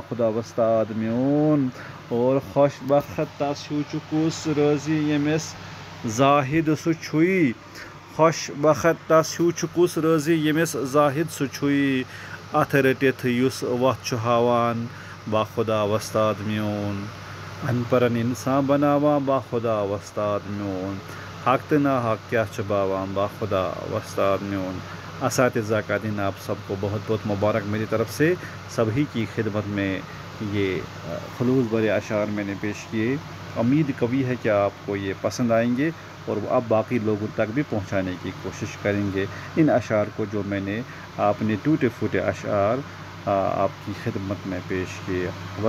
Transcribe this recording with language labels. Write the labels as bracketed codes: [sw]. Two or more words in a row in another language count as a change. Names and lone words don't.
[ks] خدا وستاد میون، اور خوش بخت تس ہیوٗ چھُ کُس رٲضی ییٚمِس زاہد سُہ چھُے، خوش بخت تس ہیوٗ چھُ کُس رٲضی ییٚمِس زاہد سُہ چھُے، اتھ رٔٹِتھ یُس وتھ چھُ ہاوان با خدا وستاد میون، ان پرن انسان بناواں با خدا وستاد میون، حق تہٕ ناحق کیا چھُباواں با خدا وستاد میون۔ [ur] اساتذہ کا دن آپ سب کو بہت بہت مبارک میری طرف سے، سبھی کی خدمت میں یہ خلوص بھرے اشعار میں نے پیش کیے، امید قوی ہے کہ آپ کو یہ پسند آئیں گے اور آپ باقی لوگوں تک بھی پہنچانے کی کوشش کریں گے ان اشعار کو، جو میں نے اپنے ٹوٹے پھوٹے اشعار آپ کی خدمت میں پیش کیے۔